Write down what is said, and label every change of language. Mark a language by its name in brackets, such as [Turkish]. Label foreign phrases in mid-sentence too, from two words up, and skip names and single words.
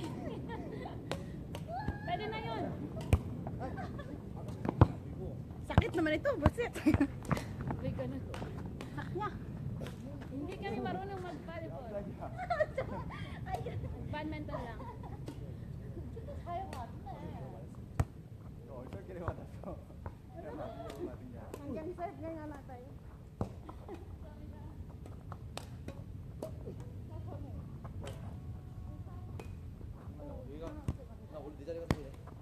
[Filipino] Pwede na yun. Sakit naman ito, busit. Uy, ganun. Saknya. Hindi kami marunong mag-volleyball. Badminton lang. [Korean] 너 얼떨결에 맞았어. 내가 맞으려고 맞은 게 아니야. [Filipino] Hanggang serve nga nga na tayo. [Korean] 여기가 나 원래 내 자리 가서 그래.